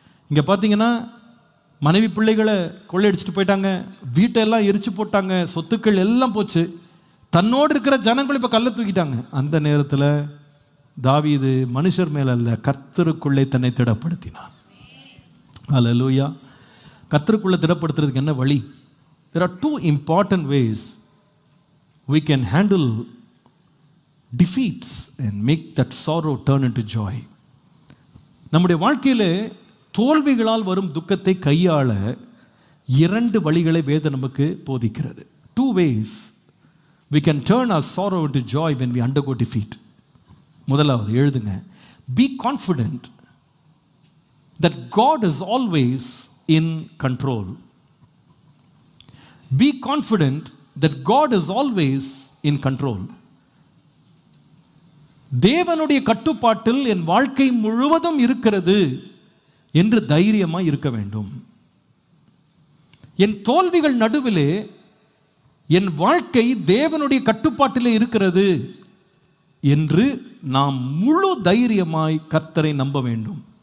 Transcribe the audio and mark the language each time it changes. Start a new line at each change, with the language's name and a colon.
Tamil: இங்கே பார்த்தீங்கன்னா, மனைவி பிள்ளைகளை கொள்ளையடிச்சிட்டு போயிட்டாங்க, வீட்டெல்லாம் எரிச்சு போட்டாங்க, சொத்துக்கள் எல்லாம் போச்சு, தன்னோடு இருக்கிற ஜனங்கள் இப்போ கல்லை தூக்கிட்டாங்க. அந்த நேரத்தில் தாவீது மனுஷர் மேல அல்ல, கர்த்தருக்குள்ளே தன்னை திடப்படுத்தினான். அல்லேலூயா. கர்த்தருக்குள்ளே திடப்படுத்துறதுக்கு என்ன வழி?
English: There are 2 important ways we can handle defeats and make that sorrow turn into joy.
Tamil: நம்முடைய வாழ்க்கையில் தோல்விகளால் வரும் துக்கத்தை கையாள 2 வழிகளை வேதம் நமக்கு போதிக்கிறது.
English: 2 ways we can turn our sorrow into joy when we undergo defeat.
Tamil: முதலாவது எழுதுங்க.
English: Be confident that God is always in control. Be confident that God is always in control.
Tamil: தேவனுடைய கட்டுப்பாட்டில் என் வாழ்க்கை முழுவதும் இருக்கிறது என்று தைரியமாக இருக்க வேண்டும். என் தோல்விகள் நடுவிலே என் வாழ்க்கை தேவனுடைய கட்டுப்பாட்டிலே இருக்கிறது என்று நாம் முழு தைரியமாய் கர்த்தரை நம்ப வேண்டும்.